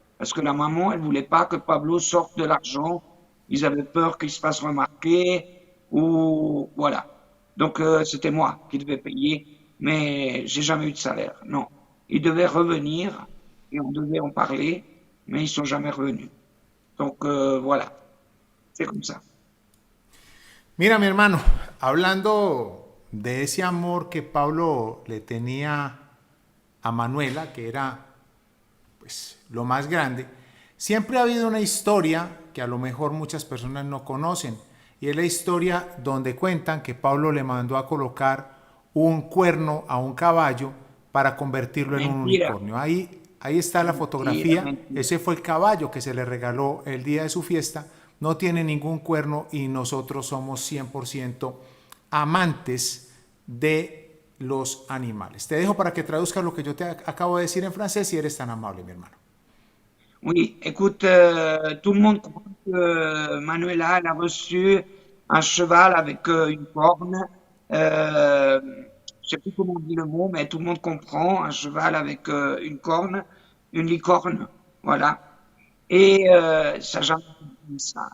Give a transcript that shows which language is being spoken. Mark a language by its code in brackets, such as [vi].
[fr] Parce que la maman, elle voulait pas que Pablo sorte de l'argent. Ils avaient peur qu'il se fasse remarquer ou voilà. Donc c'était moi qui devais payer, mais j'ai jamais eu de salaire. Non, ils devaient revenir et on devait en parler, mais ils sont jamais revenus. Donc voilà, c'est comme ça. [es] Mira, mi hermano, hablando de ese amor que Pablo le tenía a Manuela, que era pues lo más grande, siempre ha habido una historia que a lo mejor muchas personas no conocen, y es la historia donde cuentan que Pablo le mandó a colocar un cuerno a un caballo para convertirlo en un Mentira, unicornio. Ahí está la mentira, fotografía, mentira. ese fue el caballo que se le regaló el día de su fiesta, no tiene ningún cuerno y nosotros somos 100% amantes de los animales. Te dejo para que traduzcas lo que yo te acabo de decir en francés si eres tan amable, mi hermano. [fr] Oui, écoute, tout le monde croit que Manuela elle a reçu un cheval avec une corne. Je sais plus comment on dit le mot, mais tout le monde comprend un cheval avec une corne, une licorne, voilà. Et ça n'a jamais ça.